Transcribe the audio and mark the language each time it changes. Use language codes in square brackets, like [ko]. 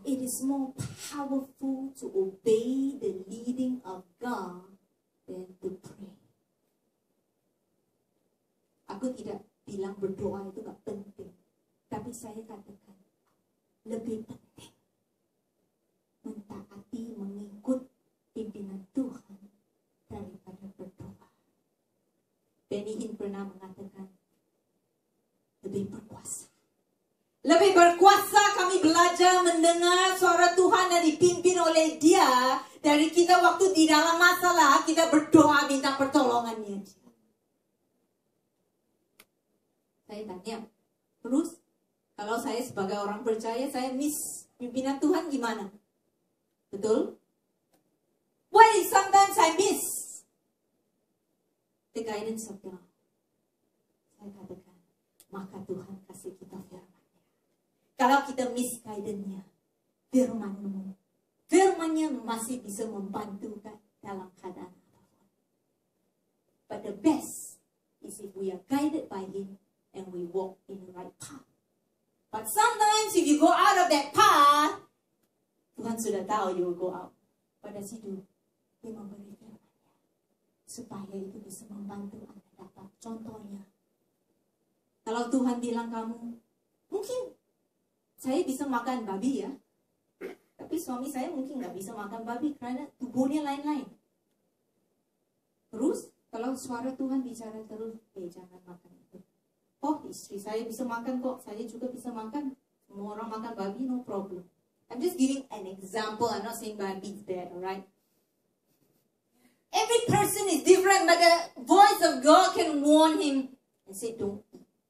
[en] It is more powerful to obey the leading of God than to pray. [id] Aku tidak bilang berdoa itu gak penting. Tapi saya katakan lebih penting mentaati, mengikut pimpinan Tuhan daripada berdoa. Benny Hinn pernah mengatakan lebih berkuasa. Lebih berkuasa kami belajar mendengar suara Tuhan yang dipimpin oleh Dia dari kita waktu di dalam masalah kita berdoa minta pertolongannya. Saya tanya, terus kalau saya sebagai orang percaya saya miss pimpinan Tuhan gimana? Betul? [en] Why sometimes I miss the guidance of God? [id] Saya katakan, maka Tuhan kasih kita firman-Nya. Kalau kita [en] miss guidance- [id] Nya, firman-Nya masih bisa membantu kan dalam keadaan apapun. [en] But the best is if we are guided by Him and we walk in the right path. But sometimes if you go out of that path, [id] Tuhan sudah tahu [en] you will go out. [id] Pada situ, Dia memberi firman-Nya supaya itu bisa membantu Anda dapat. Contohnya, kalau Tuhan bilang kamu, mungkin saya bisa makan babi ya, tapi suami saya mungkin nggak bisa makan babi karena tubuhnya lain-lain. Terus, kalau suara Tuhan bicara terus, jangan makan itu. Oh, istri saya bisa makan kok, saya juga bisa makan. Semua orang makan babi, [en] no problem. I'm just giving an example. I'm not saying babi is bad, alright? Every person is different, but the God can warn him and say, don't eat.